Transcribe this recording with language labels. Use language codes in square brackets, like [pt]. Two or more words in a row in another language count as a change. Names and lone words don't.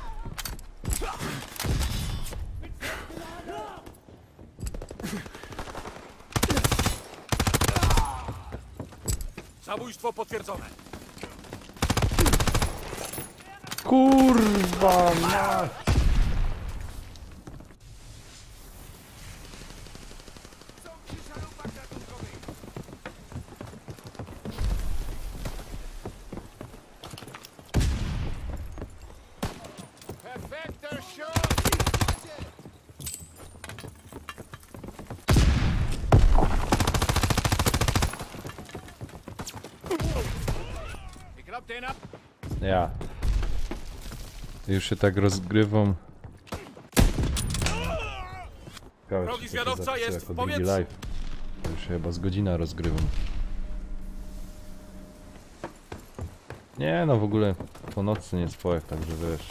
[pl] Zabójstwo potwierdzone. Kurwa mać! [de] Perfekter Schuss! Ich glaub den ab. Ja. [pl] Już się tak rozgrywam. Ciekawe, Drogi czy to się zwiadowca zapisuje jest jako w drugi powietrzu. live. Już się chyba z godzina rozgrywam. Nie no, w ogóle po nocy nie spojek, także wiesz.